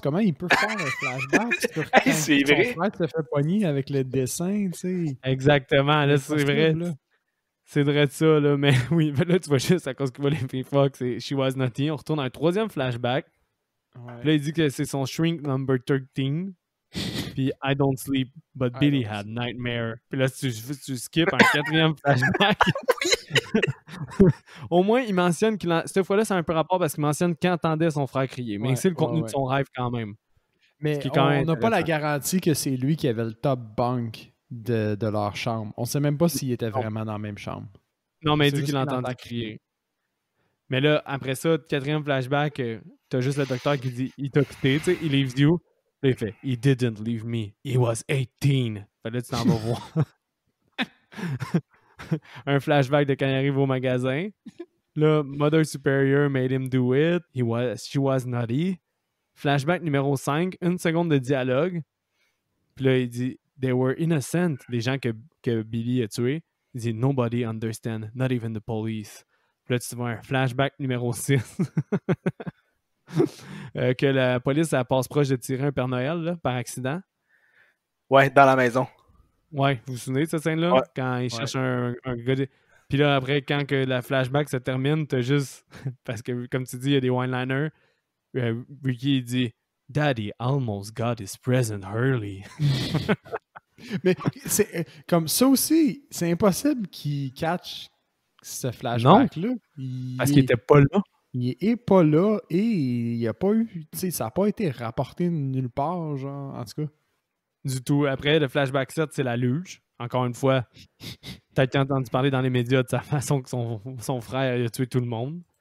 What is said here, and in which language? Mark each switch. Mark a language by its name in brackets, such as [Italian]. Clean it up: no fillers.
[French] Comment il peut faire un flashback sur quand c'est son vrai. frère se fait pogner avec le dessin, tu sais? Exactement, là, c'est vrai. Là. C'est vrai de ça, là. Mais oui, là, tu vois juste à cause qu'il voit les filles fuck, c'est [English] She was naughty. [French] On retourne à un troisième flashback. Ouais. Puis là, il dit que c'est son [English] shrink number 13. [French] Puis [English] I don't sleep, but Billy had nightmare. [French] Puis là, tu skips un quatrième flashback. Au moins, il mentionne cette fois-là, c'est un peu rapport parce qu'il mentionne qu'il entendait son frère crier. Mais c'est le contenu de son rêve quand même. Mais on n'a pas la garantie que c'est lui qui avait le [English] top bunk [French] de leur chambre. On sait même pas s'il était vraiment dans la même chambre. Non, mais il dit qu'il entendait crier. Mais là, après ça, quatrième flashback, t'as juste le docteur qui dit il t'a quitté, tu sais, il [English] leaves you. [French] Là, il fait [English] He didn't leave me. He was 18. [French] Fait là, tu t'en vas voir. Un flashback de quand il arrive au magasin. Là, [English] Mother Superior made him do it. She was naughty. [French] Flashback numéro 5, 1 seconde de dialogue. Puis là, il dit [English] They were innocent. [French] Les gens que Billy a tués. Il dit [English] Nobody understand, not even the police. [French] Puis là, tu vois un flashback numéro 6. Que la police elle passe proche de tirer un Père Noël là, par accident. Ouais, dans la maison. Ouais, vous vous souvenez de cette scène-là? Ouais. Quand il cherche un gars. Puis là, après, quand que la flashback se termine, t'as juste. Parce que, comme tu dis, il y a des one-liners. Ricky il dit [English] Daddy almost got his present early. [French] Mais c'est comme ça aussi, c'est impossible qu'il catch ce flashback-là. Parce qu'il était pas là. Il est pas là et il n'y a pas eu. Tu sais, ça n'a pas été rapporté nulle part, genre, en tout cas. Du tout. Après, le flashback 7, c'est la luge. Encore une fois, peut-être entendu parler dans les médias de sa façon que son frère a tué tout le monde.